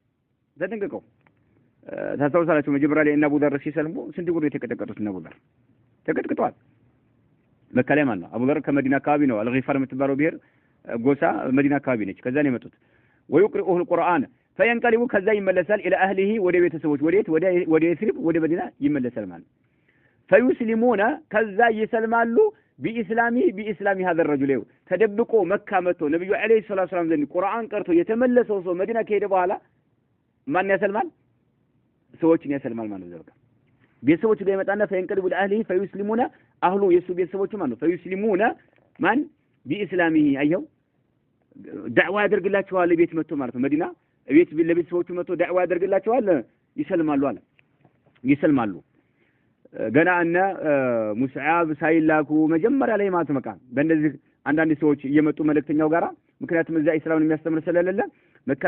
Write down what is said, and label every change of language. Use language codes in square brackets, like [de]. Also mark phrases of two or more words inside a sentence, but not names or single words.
[am] ታስተውሳላችሁ መጀመሪያ ላይ እና አቡ ዘር ሲሰልሙ ስንት ጉድ የተቀጠቀጡት እና አቡ ዘር ተቀጥቅጧል መካ ላይ ማለት ነው አቡ ዘር ከመዲና አካባቢ ነው አልጊፋር የምትባለው ብሔር ጎሳ መዲና አካባቢ ነች ከዛ ነው የመጡት [ar] ويقرئه القرآن فينقلب [am] ከዛ ይመለሳል [ar] الى اهله [am] ወደ ቤተሰቦች ወደ ይስሪብ ወደ መዲና ይመለሳል ማለት فيسلمون ከዛ ይሰልማሉ [ar] بإسلام هذا الرجل [am] ተደብቆ መካ መጥቶ ነብዩ [ar] عليه السلام [am] ዘንድ ቁርአን ቀርቶ የተመለሰው ሰው መዲና ከሄደ በኋላ ማን ያሰልማል ሰዎችን ያሰልማል ማለት ነው ቤተሰቦቹ ጋር ይመጣና [ar] فينقلب لأهله فيسلمون أهله [am] የሱ ቤተሰቦቹ ማለት ነው فيسلمون ማን بإسلامه አየው ዳዕዋ ያደርግላቸዋል ቤት መጥቶ ማለት ነው መዲና ቤት ለቤተሰቦቹ መጥቶ ዳዕዋ ያደርግላቸዋል ይሰልማሉ ገና እና ሙስዓብ ሳይላኩ መጀመሪያ ላይ ማለት መካ በእንደዚህ አንዳንድ ሰዎች እየመጡ መልእክተኛው ጋራ ምክንያቱም እዛ እስላምን የሚያስተምር ስለሌለ መካ